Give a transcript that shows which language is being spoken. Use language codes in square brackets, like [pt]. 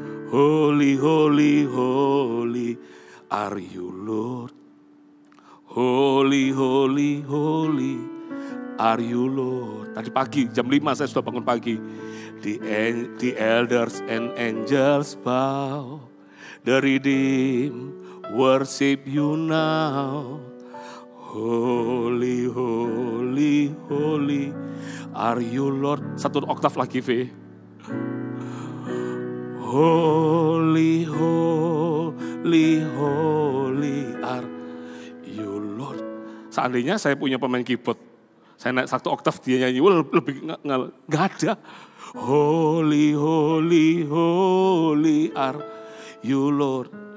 [en] Holy, holy, holy, are you Lord. Holy, holy, holy, are you Lord. [id] Tadi pagi, jam 5 saya sudah bangun pagi. [en] The elders and angels bow, the redeemed worship you now. Holy, holy, holy, are you Lord. [id] Satu oktav lagi, V. [en] Holy, holy, holy, are you Lord. [id] Seandainya saya punya pemain keyboard, saya naik satu oktav dia nyanyi, lebih nggak ada. [en] Holy, holy, holy, are you Lord.